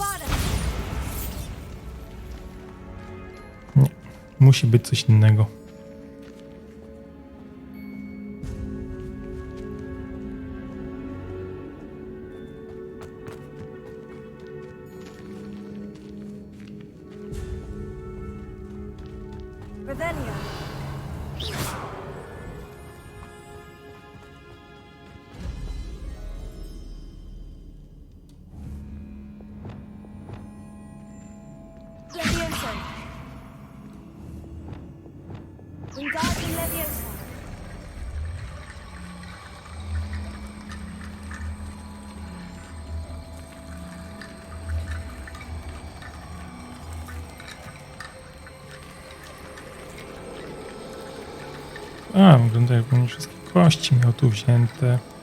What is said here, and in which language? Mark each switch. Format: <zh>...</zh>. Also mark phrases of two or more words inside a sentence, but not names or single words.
<pl>Nie, musi być coś innego. Revelio. Levioso. Wingardium Levioso. A, wygląda jakby wszystkie kości miał tu wzięte.</pl>